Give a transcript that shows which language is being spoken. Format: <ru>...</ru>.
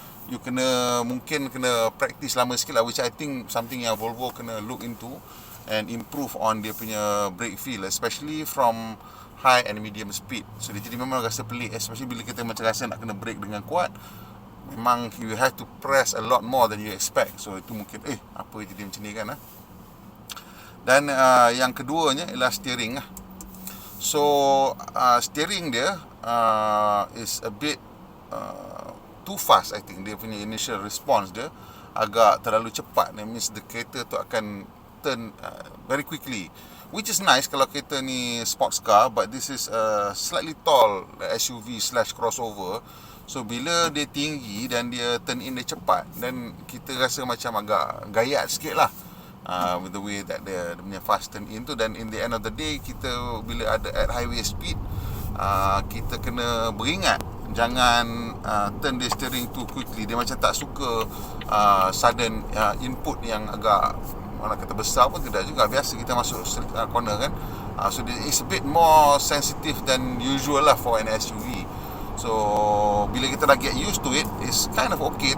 <en>You</en> <ms>mungkin kena</ms> <en>practice</en> <ms>lama sikit lah,</ms> <en>which I think something yang Volvo kena look into and improve on</en> <ms>dia punya</ms> <en>brake feel, especially from high and medium speed.</en> <ms>So dia jadi memang rasa pelik, especially bila kita macam rasa nak kena brake dengan kuat. Memang</ms> <en>you have to press a lot more than you expect.</en> <ms>So itu mungkin apa jadi macam ni kan. Dan yang keduanya ialah steering lah.</ms> <en>So steering dia is a bit too fast, I think.</en> <ms>Dia punya</ms> <en>initial response</en> <ms>dia agak terlalu cepat.</ms> <en>That means the</en> <ms>kereta tu akan</ms> <en>turn very quickly, which is nice</en> <ms>kalau kereta ni</ms> <en>sports car, but this is a slightly tall SUV / crossover.</en> <ms>So bila dia tinggi dan dia turn in dia cepat, dan kita rasa macam agak gayat sikit lah</ms> <en>with the way that</en> <ms>dia punya</ms> <en>fast turn in</en> <ms>tu.</ms> <en>Dan in the end of the day,</en> <ms>kita bila ada</ms> <en>at highway speed,</en> <ms>kita kena beringat jangan</ms> <en>turn the steering too quickly.</en> <ms>Dia macam tak suka</ms> <en>sudden input</en> <ms>yang agak, mana kata besar pun tidak juga. Biasa kita masuk corner kan.</ms> <en>So it's a bit more sensitive than usual lah for an SUV. So</en> <ms>bila kita dah</ms> <en>get used to it, it's kind of okay.</en>